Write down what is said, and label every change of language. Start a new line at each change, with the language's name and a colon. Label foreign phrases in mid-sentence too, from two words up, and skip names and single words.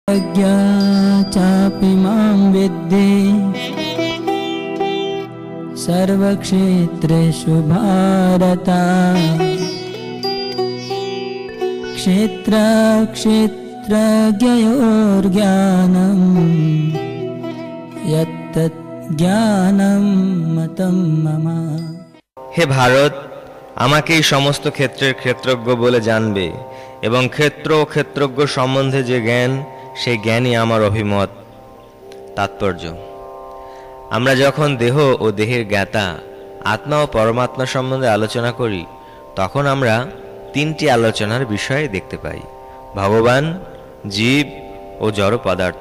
Sanskrit: अज्ञा चापि मां विद्धि सर्वक्षेत्रेषु भारत क्षेत्रक्षेत्रज्ञयोर्ज्ञानं यत्तत् ज्ञानं मतं मम।
Bangla: হে ভারত, আমাকে এই সমস্ত ক্ষেত্রের ক্ষেত্রজ্ঞ বলে জানবে এবং ক্ষেত্র ও ক্ষেত্রজ্ঞ সম্বন্ধে যে জ্ঞান, সেই জ্ঞানই আমার অভিমত। তাৎপর্য: আমরা যখন দেহ ও দেহের জ্ঞাতা আত্মা ও পরমাত্মা সম্বন্ধে আলোচনা করি, তখন আমরা তিনটি আলোচনার বিষয় দেখতে পাই: ভগবান, জীব ও জড় পদার্থ।